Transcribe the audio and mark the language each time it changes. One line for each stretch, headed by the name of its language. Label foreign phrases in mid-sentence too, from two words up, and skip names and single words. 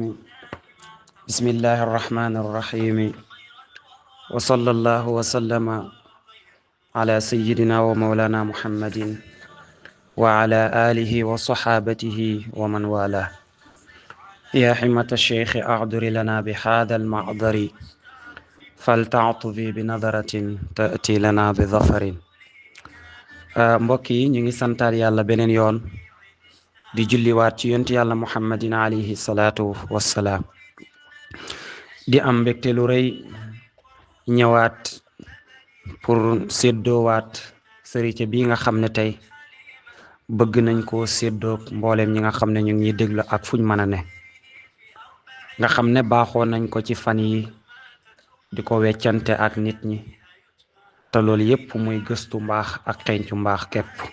Arabic: بسم الله الرحمن الرحيم، وصلى الله وسلم على سيدنا ومولانا محمد وعلى آله وصحابته ومن والاه. يا حمة الشيخ أعذر لنا بهذا المعذر، فلتعطفي بنظرة تأتي لنا بظفر.
Wolof: mbokk yi ñu ngi santaat yàlla beneen yoon di julliwaat ci yonent yàlla muhammadin
Arabic: عليه الصلاة والسلام.
Wolof: di am mbégte lu rëy ñëwaat pour séddoowaat sëriñ bi nga xam ne tey bëgg nañ koo séddoog mbooleem ñi nga xam ne ñu ngi ñuy déglu ak fuñ mën a ne, nga xam ne baaxoo nañ ko ci fan yi di ko weccante ak nit ñi, te loolu yépp muy gëstu mbaax ak xeeñcu mbaax képp.